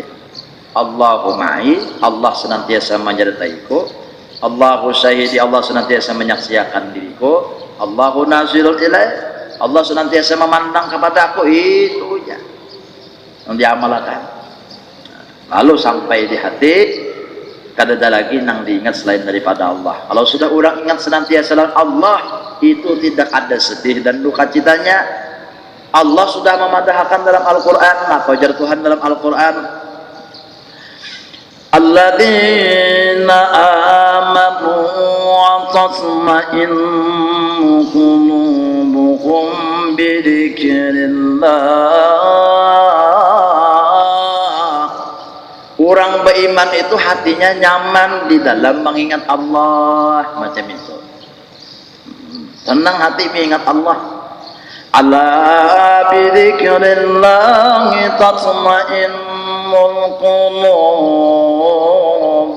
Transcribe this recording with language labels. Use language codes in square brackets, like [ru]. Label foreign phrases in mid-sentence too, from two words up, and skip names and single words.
[id] Allahumma'i, Allah senantiasa menyertaiku, [ar] الله شاهدي, [id] Allah senantiasa menyaksikan diriku, [ar] الله ناظر إليه, [id] Allah senantiasa memandang kepada aku. Itu aja yang diamalkan. [bjn] Lalu sampai di hati, kada ada lagi nang diingat selain daripada Allah. [id] Kalau sudah orang ingat senantiasa Allah, itu tidak ada sedih dan duka citanya. Allah sudah memadahkan dalam Al-Quran. Maka ujar Tuhan dalam Al-Quran, [ar] الذين آمنوا وتطمئن قلوبهم بذكر الله. [id] Orang beriman itu hatinya nyaman di dalam mengingat Allah, macam itu. Tenang hati mengingat Allah. [ar] ألا بذكر الله تطمئن القلوب.